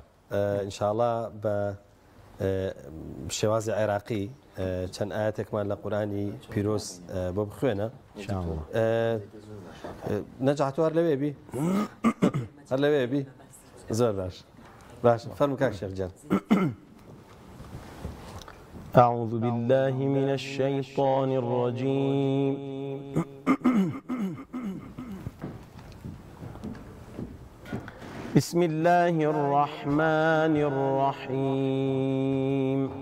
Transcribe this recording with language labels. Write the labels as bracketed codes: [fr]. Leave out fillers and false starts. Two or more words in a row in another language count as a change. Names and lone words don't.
[ckb] ئینشاءڵڵا بە شێوازی عێراقی چەند ئاەتێکمان لە قورآنی پیرۆز بۆ بخوێنە نەجاحتو هەر لەوێ بی هەر لەوێ بی زۆر باش فەرمو کاک شێخ جان [ar] أعوذ بالله من الشيطان الرجيم بسم الله الرحمن الرحيم